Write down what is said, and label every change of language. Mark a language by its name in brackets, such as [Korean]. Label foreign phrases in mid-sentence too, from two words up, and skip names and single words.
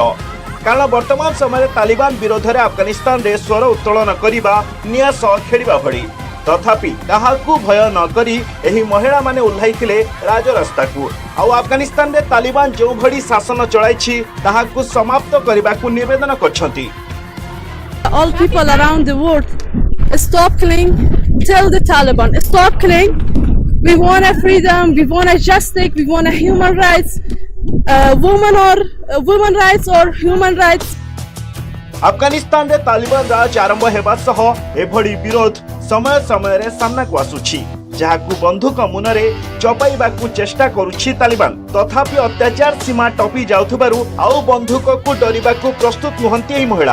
[Odia] କାରଣ ବର୍ତ୍ତମାନ ସମୟରେ ତାଲିବାନ ବିରୋଧରେ ଆଫଗାନିସ୍ତାନରେ ସ୍ୱର ଉତ୍ତୋଳନ କରିବା ନିଆଁ ସହ ଖେଳିବା ଭଳି। ତଥାପି କାହାକୁ ଭୟ ନ କରି ଏହି ମହିଳାମାନେ ଓହ୍ଲାଇଥିଲେ ରାଜରାସ୍ତାକୁ। ଆଉ ଆଫଗାନିସ୍ତାନରେ ତାଲିବାନ ଯେଉଁଭଳି ଶାସନ ଚଳାଇଛି ତାହାକୁ ସମାପ୍ତ କରିବାକୁ ନିବେଦନ କରିଛନ୍ତି। [English] All people around the world, stop killing. Tell the Taliban, stop killing. We want a freedom. We want a justice. We want a human rights. Women rights or human rights. [Odia] ଆଫଗାନିସ୍ତାନରେ ତାଲିବାନ ରାଜ ଆରମ୍ଭ ହେବା ସହ ଏଭଳି ବିରୋଧ ସମୟ ସମୟରେ ସାମ୍ନାକୁ ଆସୁଛି, ଯାହାକୁ ବନ୍ଧୁକ ମୁନରେ ଚପାଇବାକୁ ଚେଷ୍ଟା କରୁଛି ତାଲିବାନ। ତଥାପି ଅତ୍ୟାଚାର ସୀମା ଟପି ଯାଉଥିବାରୁ ଆଉ ବନ୍ଧୁକକୁ ଡରିବାକୁ ପ୍ରସ୍ତୁତ ନୁହନ୍ତି ଏହି ମହିଳା।